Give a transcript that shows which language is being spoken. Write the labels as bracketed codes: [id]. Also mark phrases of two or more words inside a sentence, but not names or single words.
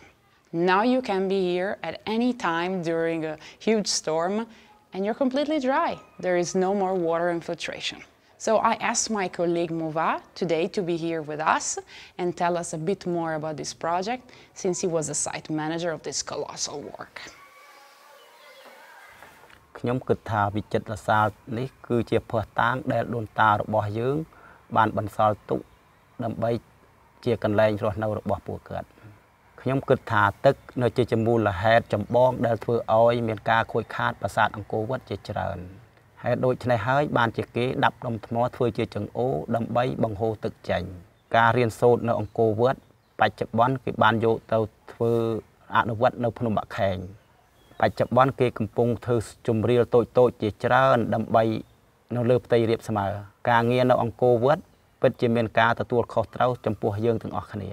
[en] Now you can be here at any time during a huge storm, and you're completely dry. There is no more water infiltration. So I asked my colleague Mova today to be here with us and tell us a bit more about this project, since he was the site manager of this colossal work. [km] ខ្ញុំគិតថាវិចិត្រសាលនេះគឺជាភស្តុតាងដែលដូនតារបស់យើងបានបន្សល់ទុកដើម្បីជាកន្លែងរស់នៅរបស់ពួកគាត់ខ្ញុំគិតថា ទឹកនៅជាមូលហេតុចម្បងដែលធ្វើឲ្យមានការខូចខាតប្រាសាទអង្គរវត្តជាច្រើនហេតុដូច្នេះហើយបានជាគេដាប់ដុំថ្មធ្វើជាចង្អូរដើម្បីបង្ហូរទឹកចេញការរៀនសូត្រនៅអង្គរវត្តបច្ចុប្បន្នគេបានយកទៅធ្វើអនុវត្តនៅភ្នំបាក់ខែង បច្ចុប្បន្នគេកំពុងធ្វើជំរាលតូចៗជាច្រើនដើម្បីនៅលើផ្ទៃរាបស្មើការងារនៅអង្គរវត្តពិតជាមានការទទួលខុសត្រូវចំពោះយើងទាំងអស់គ្នា